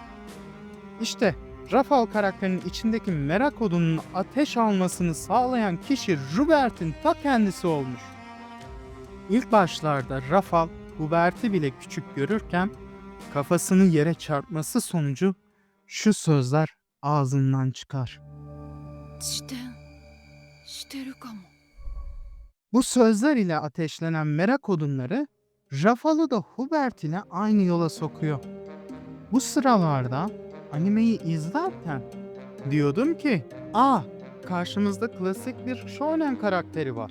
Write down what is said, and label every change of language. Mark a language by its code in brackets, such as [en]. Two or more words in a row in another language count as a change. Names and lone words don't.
[tr] İşte Rafał karakterinin içindeki merak odunun ateş almasını sağlayan kişi Hubert'in ta kendisi olmuş. İlk başlarda Rafał, Hubert'i bile küçük görürken kafasını yere çarpması sonucu şu sözler ağzından çıkar. [ja] 遅延してるかも。 [tr] Bu sözler ile ateşlenen merak odunları Rafał'ı da Hubert ile aynı yola sokuyor. Bu sıralarda animeyi izlerken diyordum ki karşımızda klasik bir shonen karakteri var.